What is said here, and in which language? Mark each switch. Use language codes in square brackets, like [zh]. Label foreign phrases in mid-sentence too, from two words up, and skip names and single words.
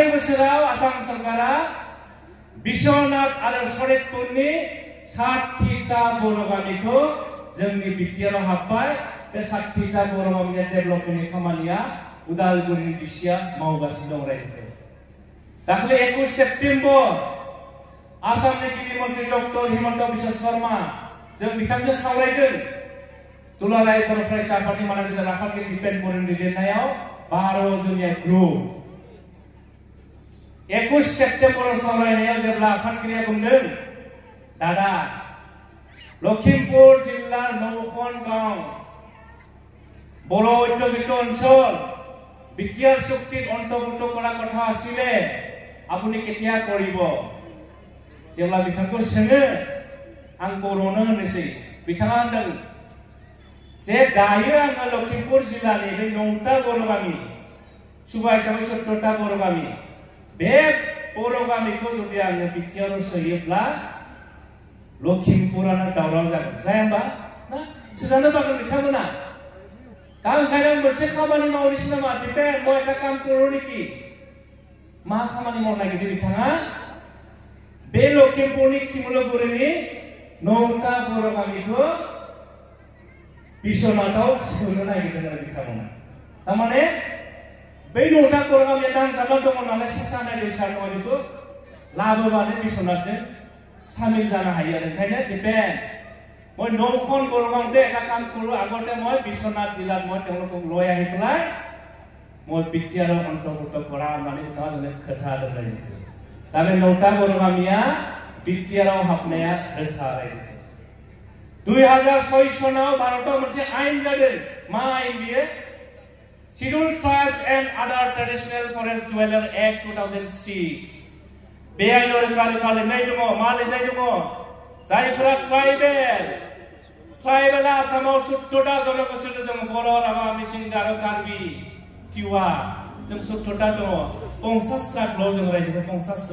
[brx] बोसोराव आसाम सरकारा बिश्वनाथ आरो सनितपुरनि 60टा बर' गामिखौ जोंनि बिटिआराव हाबबाय बे 60टा बर' गामिनि डेभेलपमेन्टनि खामानिया उदालगुरिनि डिसिआ मावगासिनो दं रायजोफोर दाखालि 21 सेप्तेम्बर आसामनि गिबि मन्त्रि डक्टर हिमन्त बिश्व शर्मा जों बिथांजों सावरायदों दुलाराय बर' फरायसा आफादनि मानगिरि आफादगिरि दिपेन बर'नि दैदेननायाव 12 जनिया ग्रुप 21 सेप्तेम्बराव सावरायनायाव जेब्ला आफादगिरिया बुंदों दादा लखिमपुर जिल्ला नौखन गांव बर' [as] ঐতিহ্যগত অঞ্চল বিটিআর চুক্তিত অন্তৰ্ভুক্ত কৰা কথা আছিলে আপুনি কেতিয়া কৰিব [brx] जेब्ला बिथांखौ सोङो आं बर'नो होनोसै बिथाङा होनदों जे दायो आङो लखिमपुर जिल्लानि बे 9टा बर' गामि सुबा हिसाबै 17टा बर' गामि बे बर' गामिखौ जुदि आङो बिटिआराव सोयोब्ला लखिमपुरानो दावराव जागोन जाया होमबा ना सोजानो बागोन बिथांमोना दा ओंखायनो मोनसे खामानि मावनोसै नामा दिपेन [as] মই এটা কাম কৰো নেকি [brx] मा खामानि मावनो नागिरदों बिथाङा बे लखिमपुरनि खिमुलुगुरिनि 9टा बर' गामिखौ बिश्वनाथाव सोनो नागिरदों आरो बिथांमोना थारमाने बै 9टा बर' गामिया नांजाबना दङ नालाय सानाय दैसा दङ बेखौ लाबोबानो बिश्वनाथजों सामिल जानो हायो आरो ओंखायनो दिपेन [as] মই 9খন বৰগাঁৱতে এটা কাম কৰোঁ আগতে মই বিশ্বনাথ জিলাত মই তেওঁলোকক লৈ আহি পেলাই মই বিটিআৰৰ অন্তৰ্ভুক্ত কৰা মানে তাজনে [brx] खोथा रायजो [as] তাহলে 9টা বৰগাঁৱিয়া বিটিআৰৰ [brx] हाबनाया रोखा रायजो 2006 सनाव भारताव मोनसे आयेन जादों मा आयेन बियो [en] Scheduled Tribes and Other Traditional Forest Dweller Act 2006 [brx] बे आयेनाव रोखा लिरनाय दङ मा लिरनाय दङ जायफोरा ट्राइबेला आसामाव 17टा जनगोष्ठी दं बर' राभा मिसिं गार' कार्बि टिवा जों 17टा दङ 50 लाखल' जों रायजोखौ 50